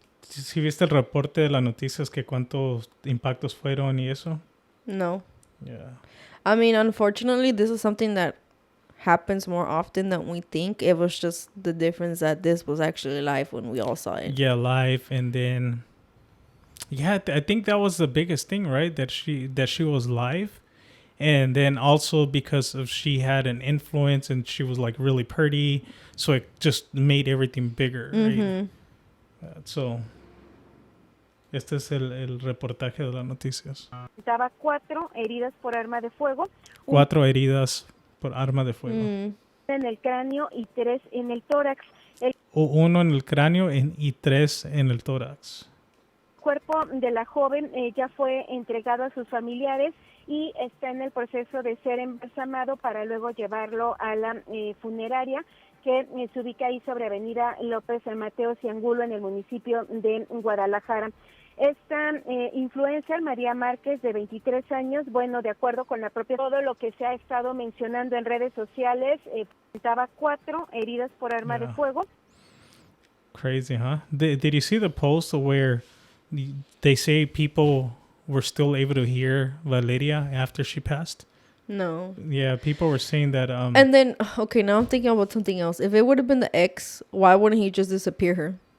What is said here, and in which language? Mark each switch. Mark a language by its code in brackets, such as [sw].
[es] ¿Sí viste el reporte de las noticias que cuántos impactos fueron y eso? No. [en] Yeah. I mean, unfortunately, this is something that happens more often than we think. It was just the difference that this was actually live when we all saw it. Yeah, live, and then I think that was the biggest thing, right? That she was live, and then also because of she had an influence and she was like really pretty, so it just made everything bigger, right? [es] So este es el reportaje de las noticias. Daba 4 heridas por arma de fuego. 4 heridas por arma de fuego. En el cráneo y 3 en el tórax. El 1 en el cráneo y 3 en el tórax. cuerpo de la joven ya fue entregado a sus familiares y está en el proceso de ser embalsamado para luego llevarlo a la funeraria que se ubica ahí sobre Avenida López San Mateo Ciangulo en el municipio de Guadalajara. Esta influencer, María Márquez, de 23 años, bueno, de acuerdo con la propia, todo lo que se ha estado mencionando en redes sociales, presentaba 4 heridas por arma de fuego. [en] Crazy, huh? Did you see the post where they say people were still able to hear Valeria after she passed? No. Yeah, people were saying that. And then, okay, now I'm thinking about something else. If it would have been the ex, why wouldn't he just disappear her?